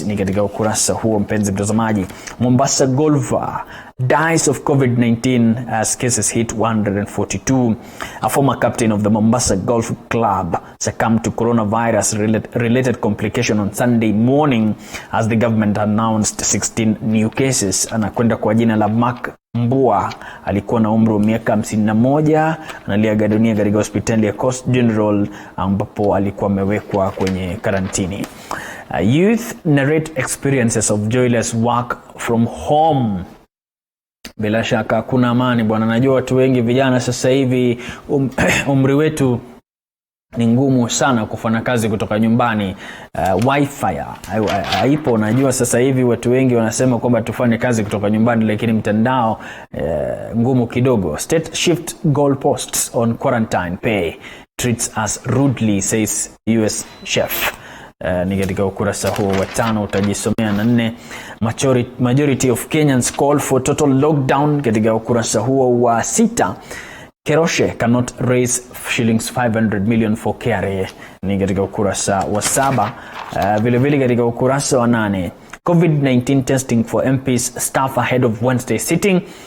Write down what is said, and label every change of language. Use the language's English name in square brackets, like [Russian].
[Swahili] Ni katika ukurasa huo, mpenzi mtazamaji. [English] Mombasa golfer dies of COVID-19 as cases hit 142. A former captain of the Mombasa Golf Club succumbed to coronavirus related complication on Sunday morning as the government announced 16 new cases. [Swahili] Anakwenda kwa jina la Mark Mbua. Alikuwa na umri wa miaka 51, analiaga dunia katika hospitali ya Coast General ambapo alikuwa amewekwa kwenye karantini. [English] Youth narrate experiences of joyless work from home. [Swahili] Bila shaka kuna amani bwana. Najua watu wengi vijana sasa hivi umri wetu ni ngumu sana kufanya kazi kutoka nyumbani. Wifi haipo. Najua sasa hivi watu wengi wanasema kwamba tufanye kazi kutoka nyumbani, lakini mtandao ngumu kidogo. [English] State shift goalposts on quarantine pay, treats us rudely, says US chef. [Swahili] Ni katika ukurasa huo wa 5 utajisomea. [English] na 4, majority of Kenyans call for total lockdown. [Swahili] Katika ukurasa huo wa 6, [English] Keroshe cannot raise shillings 500 million for KRA. [Swahili] Ni katika ukurasa wa 7. Vile vile katika ukurasa wa 8, [English] COVID-19 testing for MPs staff ahead of Wednesday sitting.